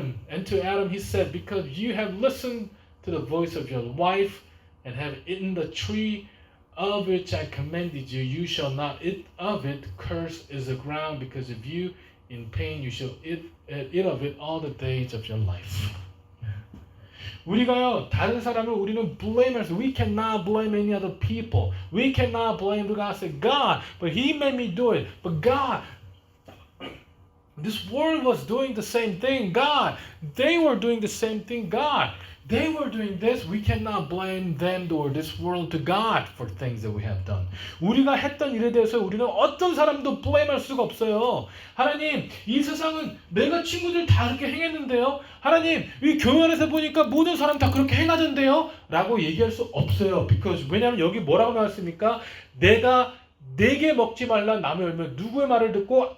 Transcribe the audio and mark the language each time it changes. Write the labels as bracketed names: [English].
[English] And to Adam he said, because you have listened to the voice of your wife and have eaten the tree of which I commanded you, you shall not eat of it. Cursed is the ground because of you. In pain you shall eat of it all the days of your life. [Korean] 우리가요 다른 사람을 우리는 blameers. [English] We cannot blame any other people. We cannot blame God. Say God, but He made me do it. But God, this world was doing the same thing. God, they were doing the same thing. God, they were doing this. We cannot blame them or this world to God for things that we have done. [Korean] 우리가 했던 일에 대해서 우리는 어떤 사람도 blame할 수가 없어요. 하나님, 이 세상은 내가 친구들 다 그렇게 행했는데요. 하나님, 이 교회 안에서 보니까 모든 사람 다 그렇게 행하던데요. 라고 얘기할 수 없어요. Because 왜냐하면 여기 뭐라고 나왔습니까? 내게 먹지 말라 나무 열매. 누구의 말을 듣고?